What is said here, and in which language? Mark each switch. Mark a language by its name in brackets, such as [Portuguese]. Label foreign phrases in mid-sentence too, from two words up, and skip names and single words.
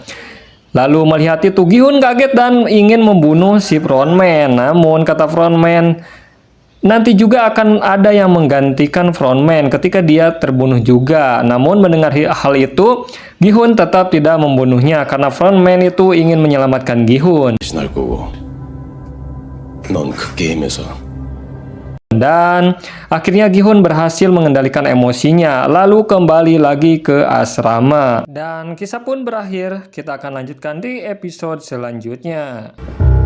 [Indonesian] Lalu melihat itu, Gi-hun kaget dan ingin membunuh si frontman. Namun kata frontman, nanti juga akan ada yang menggantikan frontman ketika dia terbunuh juga. Namun mendengar hal itu, Gi-hun tetap tidak membunuhnya karena frontman itu ingin menyelamatkan Gi-hun. [Korean] 날 거고 넌 그 게임에서 [Indonesian] Dan akhirnya Gi-hun berhasil mengendalikan emosinya, lalu kembali lagi ke asrama. Dan kisah pun berakhir, kita akan lanjutkan di episode selanjutnya.